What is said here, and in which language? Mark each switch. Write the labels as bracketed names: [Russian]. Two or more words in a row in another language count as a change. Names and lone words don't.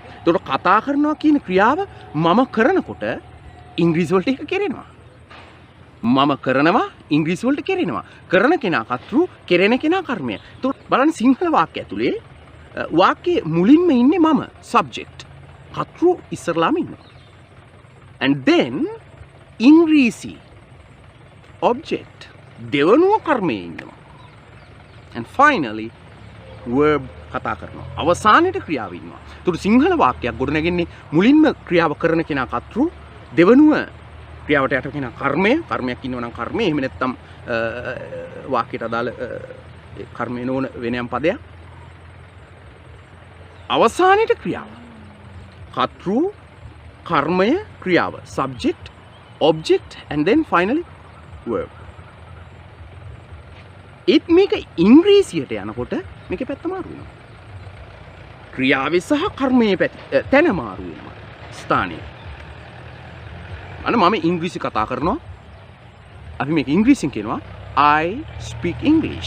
[Sinhala] ඒතකොට කතා කරනවා කියන ක්‍රියාව මම කරනකොට ඉංග්‍රීසි වලට ඒක කෙරෙනවා. මම කරනවා ඉංග්‍රීසි වලට කෙරෙනවා. කරන කෙනා කතෘ, කෙරෙන කෙනා කර්මය. ඒතකොට බලන්න සිංහල වාක්‍ය ඇතුලේ වාක්‍යයේ මුලින්ම ඉන්නේ මම, subject. කතෘ ඉස්සරලාම ඉන්නවා. [English] and then [Sinhala] ඉංග්‍රීසි object දෙවනුව කර්මයේ ඉන්නවා. [English] and finally verb [Sinhala] කතා කරනවා. අවසානයේ ක්‍රියාව ඉන්නවා. ඒතකොට සිංහල වාක්‍යයක් ගොඩනගන්නේ මුලින්ම ක්‍රියාව කරන කෙනා කතෘ, දෙවනුව ක්‍රියාවට යට කෙනා කර්මය. කර්මයක් ඉන්නවා නම් කර්මය. එහෙම නැත්නම් වාක්‍යයට අදාළ කර්මය නොවන වෙනයම් පදයක්. අවසානයේ ක්‍රියාව. කතෘ, කර්මය, ක්‍රියාව. [English] subject, object and then finally verb. [Sinhala] ඒත් මේක ඉංග්‍රීසියට යනකොට මේකේ පැත්ත මාරු වෙනවා. ක්‍රියාවේ සහ කර්මයේ තැන මාරු වෙනවා. ස්ථානය. මම ඉංග්‍රීසි කතා කරනවා. අපි මේක ඉංග්‍රීසියෙන් කියනවා [English] I speak English.